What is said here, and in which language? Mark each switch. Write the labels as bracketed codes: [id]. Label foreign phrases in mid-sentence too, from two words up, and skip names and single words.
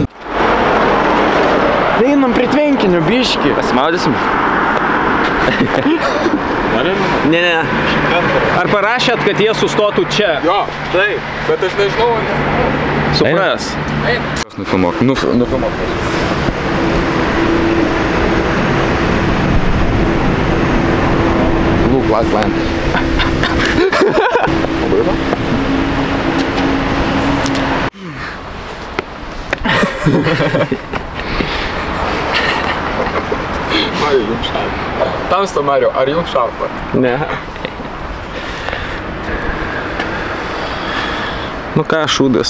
[lt] Einam prie tvenkinių, biškį. Pasimaudysim? Ne. Ar parašėt, kad jie sustotų čia? Jo, taip, bet aš nežinau. Supras. Nufilmuok. [en] Look, last land. [lt] Mariu, jums šalta. Tamsta, Mariu, ar jums šalta? Ne. Nu ką, šūdas.